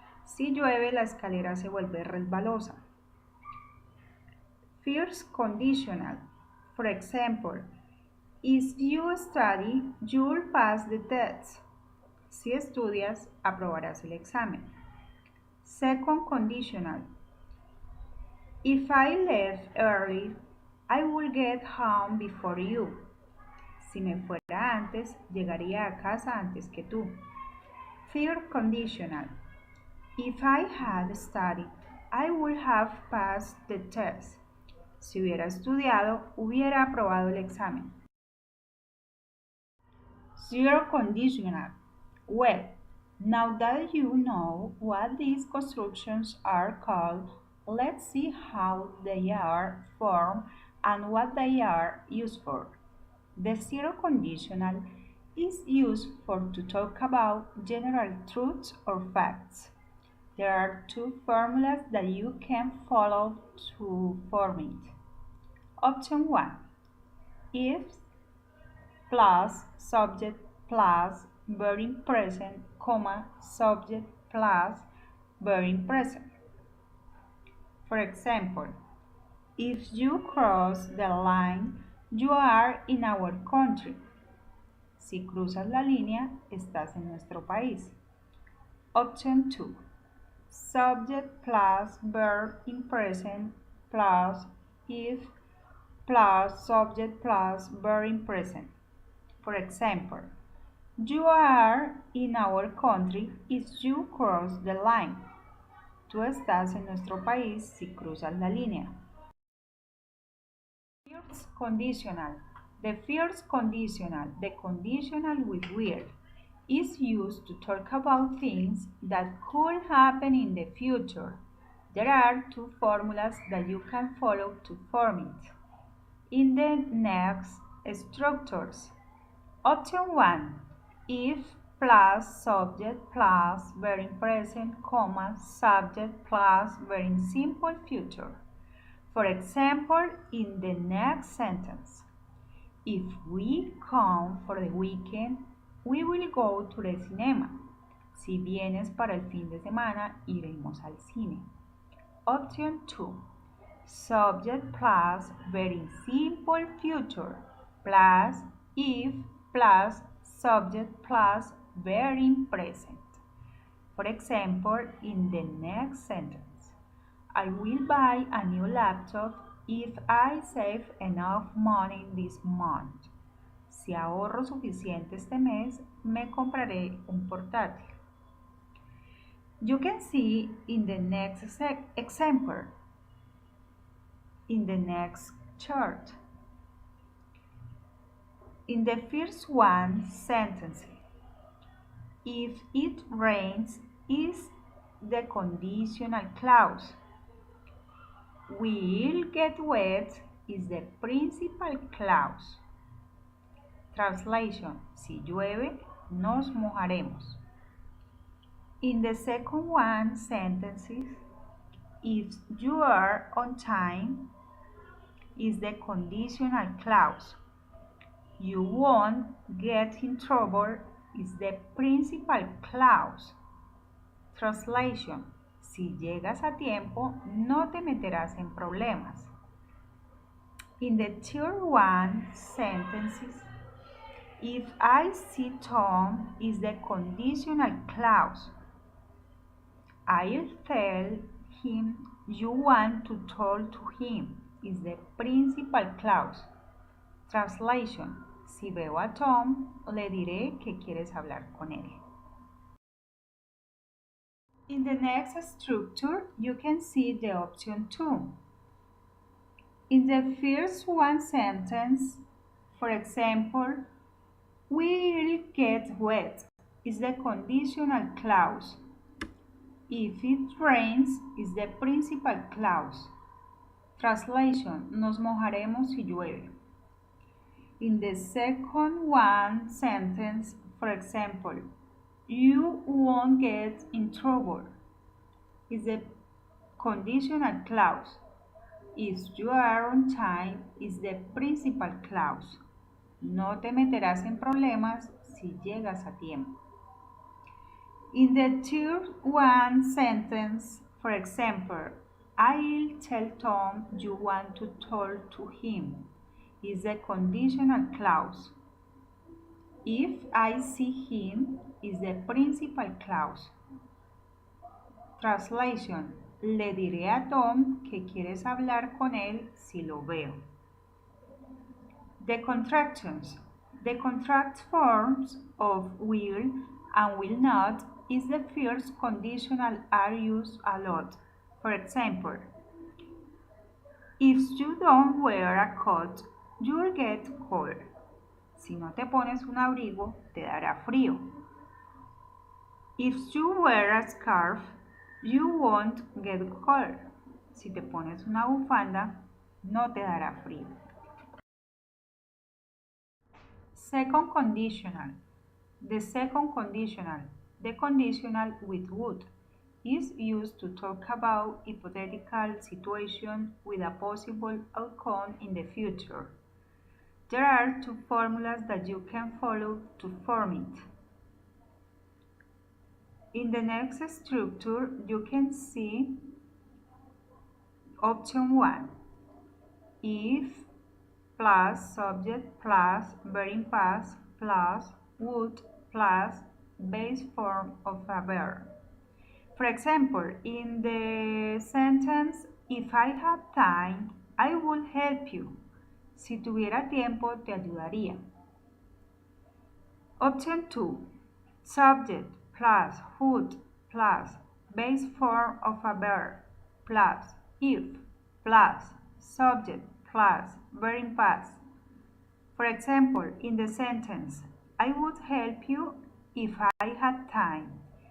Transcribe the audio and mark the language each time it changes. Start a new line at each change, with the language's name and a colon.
Spanish: Si llueve, la escalera se vuelve resbalosa.
English: First conditional. For example, if you study, you'll pass the test.
Spanish: Si estudias, aprobarás el examen.
English: Second conditional. If I leave early, I will get home before you.
Spanish: Si me fuera antes, llegaría a casa antes que tú.
English: Third conditional. If I had studied, I would have passed the test.
Spanish: Si hubiera estudiado, hubiera aprobado el examen.
English: Zero conditional. Well, now that you know what these constructions are called, let's see how they are formed and what they are used for. The zero conditional is used to talk about general truths or facts. There are two formulas that you can follow to form it. Option 1. If plus subject plus verb in present, comma, subject plus verb in present. For example, if you cross the line, you are in our country.
Spanish: Si cruzas la línea, estás en nuestro país.
English: Option 2. Subject plus verb in present plus if plus subject plus verb in present. For example, you are in our country if you cross the line.
Spanish: Tú estás en nuestro país si cruzas la línea.
English: First conditional. The first conditional, the conditional with will, is used to talk about things that could happen in the future. There are two formulas that you can follow to form it. In the next structures. Option 1. If plus subject plus verb in present, comma, subject plus verb in simple future. For example, in the next sentence, if we come for the weekend, we will go to the cinema.
Spanish: Si vienes para el fin de semana, iremos al cine.
English: Option 2. Subject plus verb in simple future plus if plus subject plus verb in present. For example, in the next sentence, I will buy a new laptop if I save enough money this month.
Spanish: Si ahorro suficiente este mes, me compraré un portátil.
English: You can see in the next example, in the next chart. In the first one sentence, if it rains is the conditional clause. Will get wet is the principal clause.
Spanish: Translation: si llueve, nos mojaremos.
English: In the second one sentences, if you are on time is the conditional clause. You won't get in trouble is the principal clause.
Spanish: Translation: si llegas a tiempo, no te meterás en problemas.
English: In the third one sentences, if I see Tom is the conditional clause. I'll tell him you want to talk to him is the principal clause. Translation.
Spanish: Si veo a Tom, le diré que quieres hablar con él.
English: In the next structure, you can see the option 2. In the first one sentence, for example, will get wet is the conditional clause. If it rains is the principal clause. Translation.
Spanish: Nos mojaremos si llueve.
English: In the second one sentence, for example, you won't get in trouble is the conditional clause. If you are on time is the principal clause.
Spanish: No te meterás en problemas si llegas a tiempo.
English: In the third one sentence, for example, I'll tell Tom you want to talk to him is a conditional clause. If I see him is the principal clause. Translation.
Spanish: Le diré a Tom que quieres hablar con él si lo veo.
English: The contractions. The contract forms of will and will not is the first conditional are used a lot. For example, if you don't wear a coat, you'll get cold.
Spanish: Si no te pones un abrigo, te dará frío.
English: If you wear a scarf, you won't get cold.
Spanish: Si te pones una bufanda, no te dará frío.
English: Second conditional. The second conditional, the conditional with would, is used to talk about hypothetical situation with a possible outcome in the future. There are two formulas that you can follow to form it. In the next structure, you can see option 1. If plus subject plus verb past plus would plus base form of a verb. For example, in the sentence, if I had time, I would help you.
Spanish: Si tuviera tiempo, te ayudaría.
English: Option 2. Subject plus would plus base form of a verb plus if plus subject plus verb past. For example, in the sentence, I would help you if I had time.